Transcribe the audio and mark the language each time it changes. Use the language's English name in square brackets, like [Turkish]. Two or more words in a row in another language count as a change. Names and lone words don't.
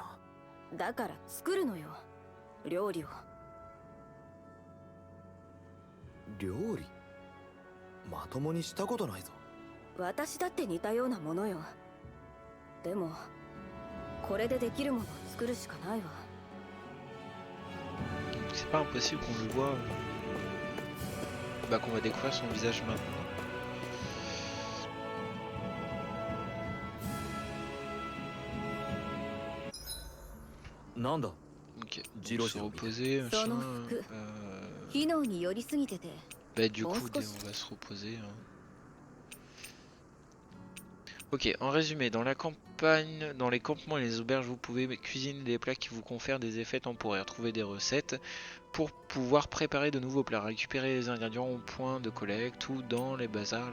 [Japanese] だから作るのよ、料理を。料理まともにしたことないぞ。私だって似たようなものよ。でもこれでできるものを作るしかないわ。 [French] C'est pas impossible qu'on le voit. Bah qu'on va découvrir son visage maintenant. [Japanese] なんだ。 [French] Ok, Jiro donc se Jiro. reposer, machin. [Japanese] その服. 機能に寄りすぎてて。 [French] Bah du coup, Bon, on va se reposer. Hein. Ok, en résumé, dans la campagne, dans les campements et les auberges, vous pouvez cuisiner des plats qui vous confèrent des effets temporaires. Trouver des recettes pour pouvoir préparer de nouveaux plats. Récupérer les ingrédients au point de collecte ou dans les bazars.